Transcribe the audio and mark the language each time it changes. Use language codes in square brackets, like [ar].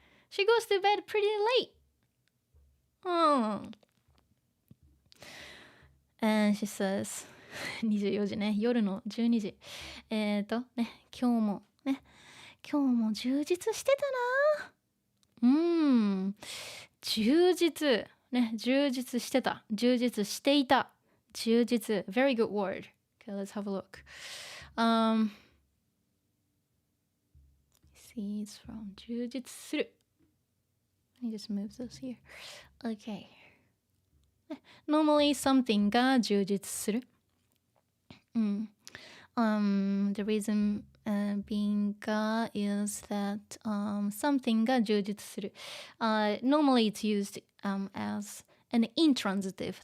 [en] She goes to bed pretty late. And she says, [ja] 24時ね、夜の12時。ね、今日も充実してたな。充実。ね、充実してた。充実していた。充実。 [en] Very good word. Okay, let's have a look. See, it's from 充実する。 Let me just move those here. Okay. Normally, something [ja] が充実する。 [en] The reason being is that something [ja] が充実する。 [en] Normally, it's used as an intransitive.